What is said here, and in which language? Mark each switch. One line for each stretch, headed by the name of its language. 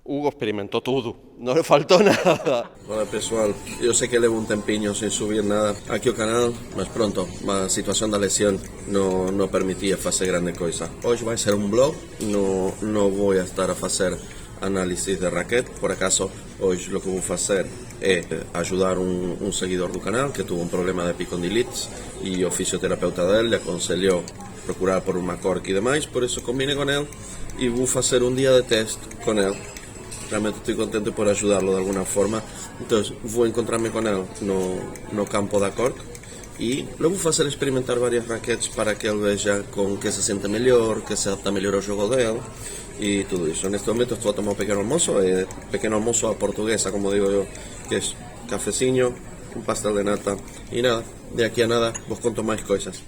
Spanish: Hugo experimentó todo, no le faltou nada.
Portuguese: Olá pessoal, eu sei que levo um tempinho sem subir nada aqui ao canal, mas pronto, a situação da lesão não permitia fazer grande coisa. Hoje vai ser um blog, não vou estar a fazer análise de raquete, por acaso hoje o que vou fazer é ajudar um seguidor do canal que teve um problema de epicondilites e o fisioterapeuta dele lhe aconselhou procurar por uma cork e demais, por isso combinei com ele e vou fazer um dia de teste com ele.
Spanish: Realmente estoy contento por ayudarlo de alguna forma. Entonces voy a encontrarme con él
Portuguese: no campo da cork
Spanish: y luego voy a hacer experimentar varias raquetes para que él vea con que se siente mejor, que se adapta mejor al juego de él y todo eso. En este momento estoy a tomar un pequeño almuerzo a portuguesa, como digo yo, que es cafecillo, un pastel de nata y nada, de aquí a nada vos conto más cosas.